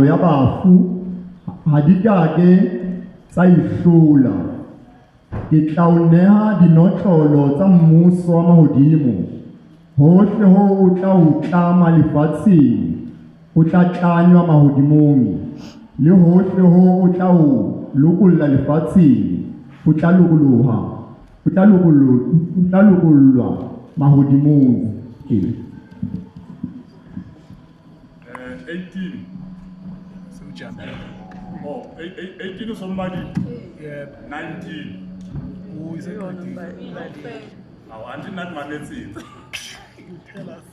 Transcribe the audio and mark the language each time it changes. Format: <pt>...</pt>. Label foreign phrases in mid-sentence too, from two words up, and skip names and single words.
<st>ya bafu ha di kake tsa ihlola ke tla o neha dinotlolo tsa mmuso wa mahodimo hohle ho o tla o tlama lefatsheng o tla tlanywa mahodimong le hohle ho o tla o lokolla lefatsheng o tla lokollwa mahodimong.</st> <en>18. Oh, 18 is somebody. Yeah. 19. Who is it? Now, until that man is it. Tell us.</en>